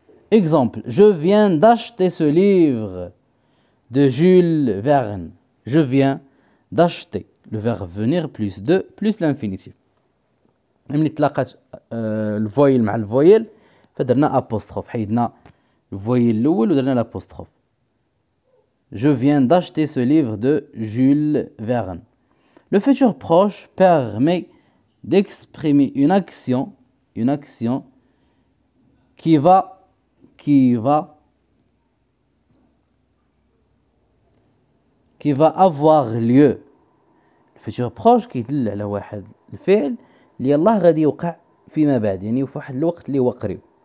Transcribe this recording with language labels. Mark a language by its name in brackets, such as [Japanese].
[French] Exemple, je viens d'acheter ce livre de Jules Verne. Je viens d'acheter. Le verbe venir plus de plus l'infinitif. [Arabic] ملي تلاقات الفويل مع الفويل فدرنا apostrophe. حيدنا الفويل الأول ودرنا l'apostrophe. [French] Je viens d'acheter ce livre de Jules Verne. Le futur proche permet d'exprimer une action qui va avoir lieu. Le futur proche [Arabic] كيدل على واحد الفعل اللي يلاه غادي يوقع فيما بعد، يعني في واحد الوقت اللي هو قريب.